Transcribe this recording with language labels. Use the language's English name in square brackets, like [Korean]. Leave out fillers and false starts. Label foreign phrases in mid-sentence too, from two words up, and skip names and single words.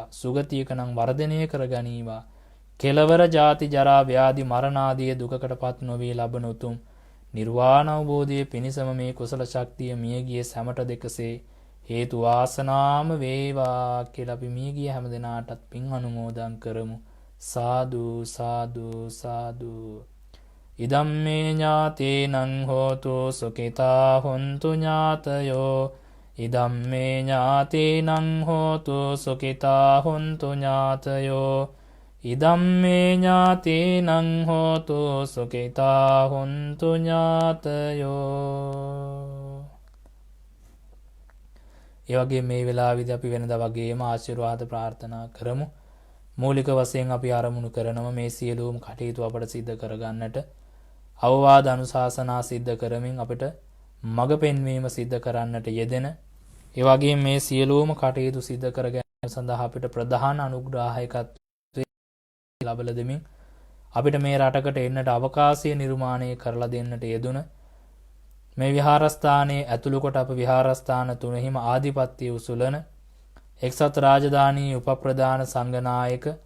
[Sinhala] සුගතියක නම් වර්ධනය කර ගනීවා. කෙලවර ජාති ජරා ව්‍යාධි මරණ ආදී දුකකටපත් නොවී ලබන උතුම් නිර්වාණ අවබෝධයේ පිණිසම මේ කුසල ශක්තිය මියගිය සැමට දෙකසේ හේතු වාසනාම වේවා කියලා අපි මියගිය හැම දිනාටත් පින් අනුමෝදන් කරමු. [Pali] සාදු සාදු සාදු. ඉදම්මේ ඥාතේනං හෝතු සුඛිතා හොන්තු ඥාතයෝ. ඉදම්මේ ඥාතේනං හෝතු සුඛිතා හොන්තු ඥාතයෝ. ඉදම්මේ ඥාතේනං හෝතු සුඛිතා හොන්තු ඥාතයෝ. [Sinhala] ඒ වගේ මේ වෙලාවේදී අපි වෙනදා වගේම ආශිර්වාද ප්‍රාර්ථනා කරමු. මූලික වශයෙන් අපි ආරමුණු කරනවා මේ සියලුම කටයුතු අපට සිද්ධ කරගන්නට අවවාද අනුශාසනා සිද්ධ කරමින් අපිට මඟ පෙන්වීම සිද්ධ කරන්නට යෙදෙන ඒ වගේම මේ සියලුම කටයුතු සිද්ධ කර ගැනීම සඳහා අපිට ප්‍රධාන අනුග්‍රාහකත්වය ලබා දෙමින් අපිට මේ රටකට එන්නට අවකාශය නිර්මාණය කරලා දෙන්නට යෙදුන මේ විහාරස්ථානයේ ඇතුළු කොට අප විහාරස්ථාන තුනෙහිම ආධිපත්‍ය උසුලන එක්සත් රාජධානී උපප්‍රධාන සංඝනායක